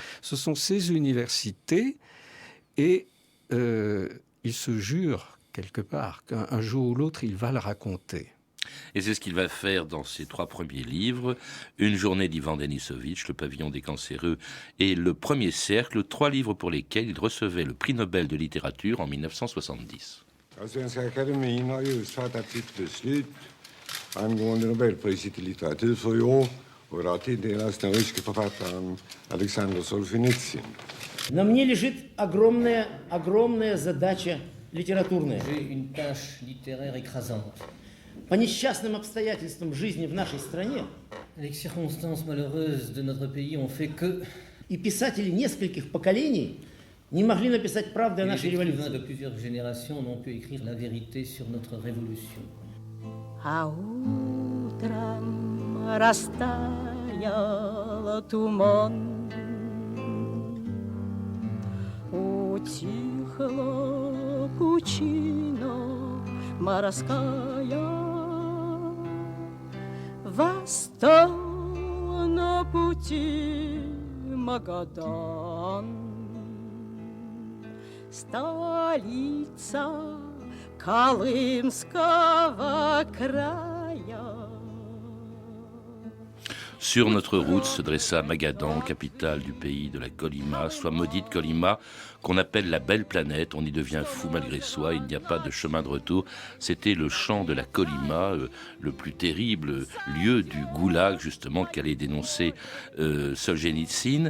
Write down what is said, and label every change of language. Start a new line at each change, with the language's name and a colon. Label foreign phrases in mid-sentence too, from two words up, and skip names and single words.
French: Ce sont ces universités et il se jure quelque part qu'un jour ou l'autre, il va le raconter. Et c'est ce qu'il va faire dans ses 3 premiers livres, Une journée d'Ivan Denisovitch, Le pavillon des cancéreux et Le premier cercle, 3 livres pour lesquels il recevait le prix Nobel de littérature en 1970.
Swedish: Svenska Akademin har just fattat sitt beslut angående Nobelpriset i litteratur för i år och det har tilldelats den ryske författaren Alexander Solzhenitsyn.
Russian: На мне лежит огромная задача литературная.
French: J'ai une tâche littéraire écrasante.
Russian: По несчастным обстоятельствам жизни в нашей стране
French: Les circonstances malheureuses de notre pays ont fait que
Russian: и писатели нескольких поколений не могли написать правду о
French: les
Russian: нашей
French: écrivains
Russian: революции.
French: de plusieurs générations n'ont pu écrire la vérité sur notre révolution.
Russian: А утром растаял туман, утихла пучина морская, восстал на пути Магадан, столица Колымского края.
French: Sur notre route se dressa Magadan, capitale du pays de la Colima, soit maudite Colima, qu'on appelle la belle planète. On y devient fou malgré soi, il n'y a pas de chemin de retour. C'était le chant de la Colima, le plus terrible lieu du goulag, justement, qu'allait dénoncer Solzhenitsyn.